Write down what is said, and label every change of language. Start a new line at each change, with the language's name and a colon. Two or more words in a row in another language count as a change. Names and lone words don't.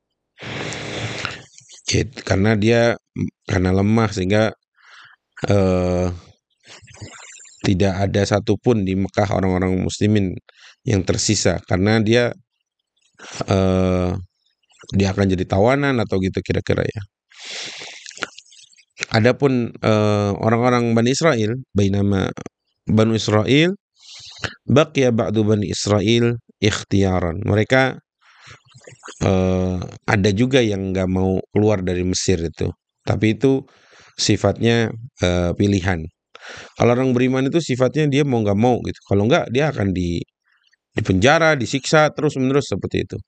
Indonesian: Karena dia lemah sehingga tidak ada satupun di Mekah orang-orang muslimin yang tersisa karena dia akan jadi tawanan atau gitu kira-kira ya. Adapun orang-orang Bani Israel,
Arabic: بينما بني إسرائيل بقي بعد بني إسرائيل اختيارا.
Indonesian: Mereka ada juga yang nggak mau keluar dari Mesir itu, tapi itu sifatnya pilihan. Kalau orang beriman itu sifatnya dia mau nggak mau gitu. Kalau nggak dia akan dipenjara, disiksa terus menerus seperti itu.